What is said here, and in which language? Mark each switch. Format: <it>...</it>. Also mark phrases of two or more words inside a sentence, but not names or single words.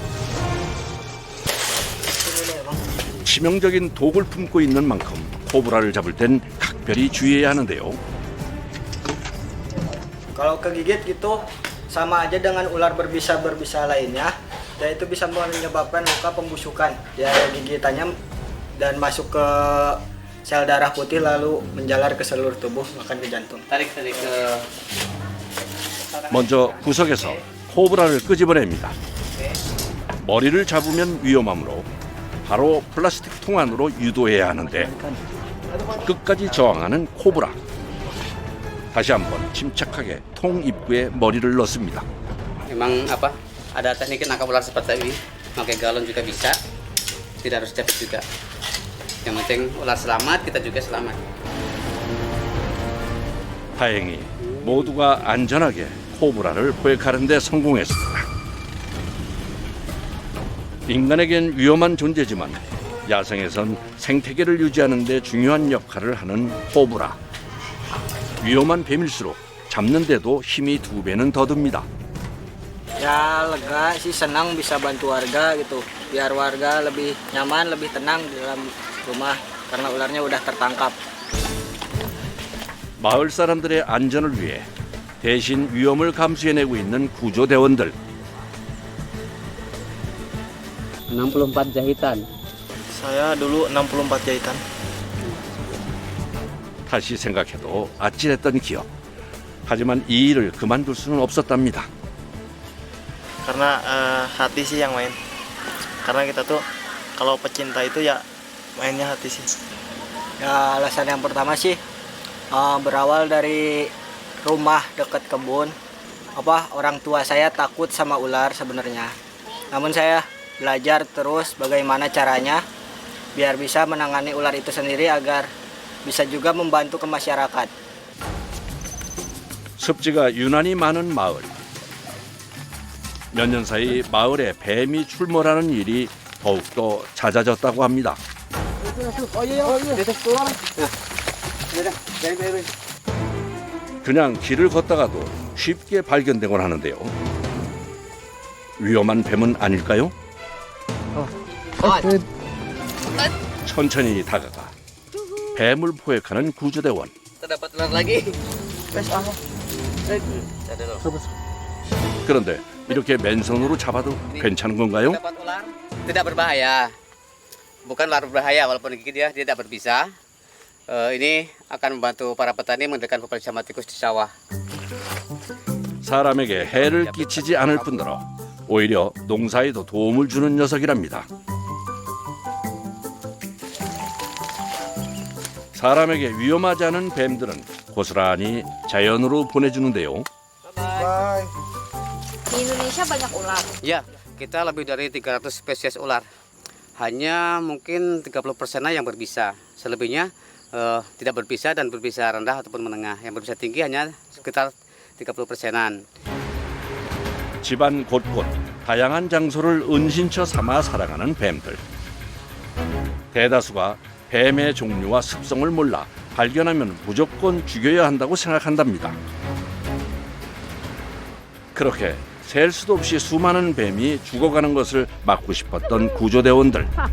<ko>치명적인 독을 품고 있는 만큼 코브라를 잡을 땐 각별히 주의해야 하는데요.</ko> <id>Kalau kegigit gitu sama aja dengan ular berbisa lainnya, dan itu bisa menyebabkan luka pembusukan. Ya gigitannya dan masuk ke sel darah putih lalu menjalar ke seluruh tubuh bahkan ke jantung. Tarik ke</id> <ko>먼저 구석에서 코브라를 끄집어냅니다. 머리를 잡으면 위험하므로 바로 플라스틱 통 안으로 유도해야 하는데 끝까지 저항하는 코브라. 다시 한번 침착하게 통 입구에 머리를 넣습니다.</ko> <id>Memang apa? Ada teknik nangkap ular seperti ini. Pakai galon juga bisa. Tidak harus cepet juga. Yang penting ular selamat, kita juga selamat.</id> <ko>다행히 모두가 안전하게 코브라를 포획하는 데 성공했습니다. 인간에겐 위험한 존재지만 야생에선 생태계를 유지하는 데 중요한 역할을 하는 코브라. 위험한 뱀일수록 잡는 데도 힘이 2배는 더 듭니다.</ko> <id>Ya lega sih, senang bisa bantu warga gitu. Biar warga lebih nyaman, lebih tenang di dalam rumah karena ularnya udah tertangkap.</id> <ko>마을 사람들의 안전을 위해 대신 위험을 감수해내고 있는 구조대원들.</ko> <id>64 jahitan. Saya dulu 64 jahitan.</id> <ko>다시 생각해도 아찔했던 기억. 하지만 이 일을 그만둘 수는 없었답니다.</ko> <id>Karena hati sih yang main. Karena kita tuh kalau pecinta itu ya mainnya hati sih. Ya alasan yang pertama sih berawal dari rumah dekat kebun. Orang tua saya takut sama ular sebenarnya. Namun saya belajar terus bagaimana caranya biar bisa menangani ular itu sendiri agar bisa juga membantu ke masyarakat.</id> <ko>습지가 유난히 많은 마을. 몇 년 사이 마을에 뱀이 출몰하는 일이 더욱더 잦아졌다고 합니다. 그냥 길을 걷다가도 쉽게 발견되곤 하는데요. 위험한 뱀은 아닐까요? 천천히 다가가 뱀을 포획하는 구조대원.</ko> <id>Terdapat ular lagi.</id> <ko>그런데 이렇게 맨손으로 잡아도 괜찮은 건가요?</ko> <id>Dapat ular tidak berbahaya. Bukan ular berbahaya walaupun gigit dia tidak berbisa. Ini akan membantu para petani mengendalikan populasi hama tikus di sawah.</id> <ko>사람에게 해를 끼치지 않을 뿐더러 오히려 농사에도 도움을 주는 녀석이랍니다. 사람에게 위험하지 않은 뱀들은 고스란히 자연으로 보내주는데요.</ko> <id>Di Indonesia banyak ular. Ya, kita lebih dari 300 spesies ular. Hanya mungkin 30%-nya yang berbisa. Selebihnya tidak berbisa dan berbisa rendah ataupun menengah. Yang berbisa tinggi hanya sekitar 30%-an.</id> <ko>집안 곳곳 다양한 장소를 은신처 삼아 살아가는 뱀들. 대다수가 뱀의 종류와 습성을 몰라 발견하면 무조건 죽여야 한다고 생각한답니다. 그렇게 셀 수도 없이 수많은 뱀이 죽어가는 것을 막고 싶었던 구조대원들.</ko>